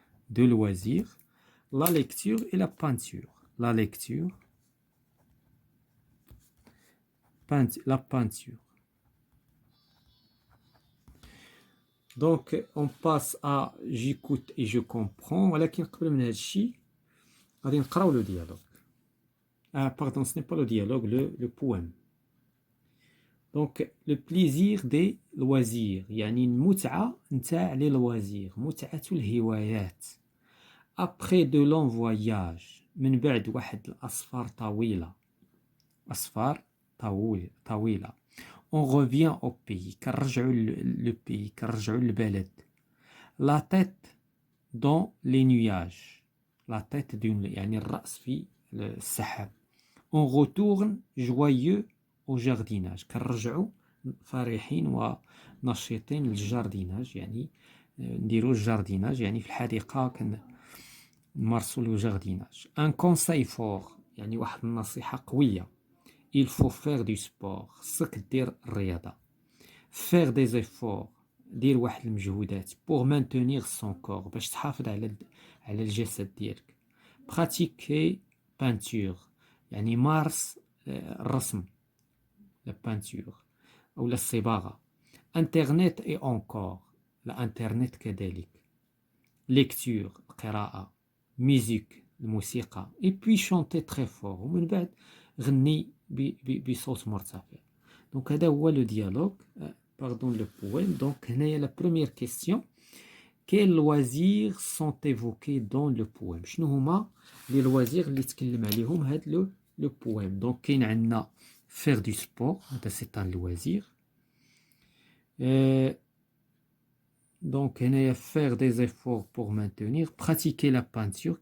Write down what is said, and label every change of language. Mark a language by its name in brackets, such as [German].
[French] Deux loisirs, la lecture et la peinture. La lecture, la peinture. Donc on passe à j'écoute et je comprends. [Arabic] ولكن قبل من هذا الشيء غادي نقراو [French] le dialogue. Pardon, ce n'est pas le dialogue, le poème. Donc le plaisir des loisirs, [Arabic] يعني المتعة نتاع [French] les loisirs, [Arabic] متعة الهوايات. [French] Après de longs voyages, [Arabic] من بعد واحد الأسفار طويلة. أسفار طويلة. [French] On revient au pays, [Arabic] كنرجعوا [French] le pays, [Arabic] كنرجعوا البلد. [French] La tête dans les nuages. La tête [Arabic] يعني الرأس في السحاب. [French] On retourne joyeux au jardinage. [Arabic] كنرجعوا فرحين ونشيطين للجارديناج يعني نديروا الجارديناج يعني في الحديقة نمارسوا [French] le jardinage. Un conseil fort [Arabic] يعني واحد النصيحة قوية. [French] Il faut faire du sport. [Arabic] خصك دير الرياضة. [French] Faire des efforts. [Arabic] دير واحد المجهودات. [French] Pour maintenir son corps. [Arabic] باش تحافظ على الجسد ديالك. [French] Pratiquer peinture. [Arabic] يعني مارس الرسم. [French] La peinture. [Arabic] أو الصباغة. [French] Internet et encore. [Arabic] الانترنت كذلك. [French] Lecture. [Arabic] القراءة. [French] Musique. [Arabic] الموسيقى. [French] Et puis chanter très fort. [Arabic] ومن بعد غني بصوت مرتفع. [French] Donc [Arabic] هذا هو [French] le dialogue. Pardon, le poème. Donc [Arabic] هنايا [French] la première question. Quels loisirs sont évoqués dans le poème? [Arabic] شنو هما [French] les loisirs [Arabic] اللي تكلم عليهم هذا [French] le poème? Donc [Arabic] كاين عندنا [French] faire du sport. [Arabic] هذا [French] c'est un loisir. Donc [Arabic] هنايا [French] faire des efforts pour maintenir. Pratiquer la peinture.